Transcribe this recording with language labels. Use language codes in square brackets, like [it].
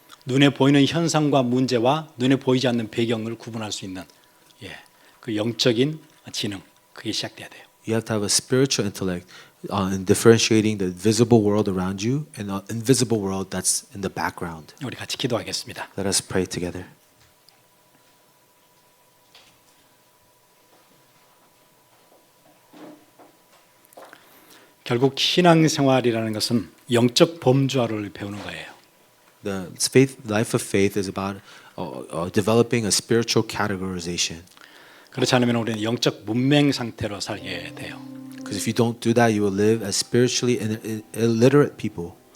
[ko] 눈에 보이는 현상과 문제와 눈에 보이지 않는 배경을 구분할 수 있는 그 영적인 지능 그게 시작돼야 돼요. [en] You have to have a spiritual intellect in differentiating the visible world around you and the invisible world that's in the background. [ko] 우리 같이 기도하겠습니다. [en] Let us pray together. [ko] 결국 신앙생활이라는 것은 영적 범주화를 배우는 거예요. [en] The life of faith is about developing a spiritual categorization. [ko] 그렇지 않으면 우리는 영적 문맹 상태로 살게 돼요. [en] Because if you don't do that, you will live as spiritually illiterate people.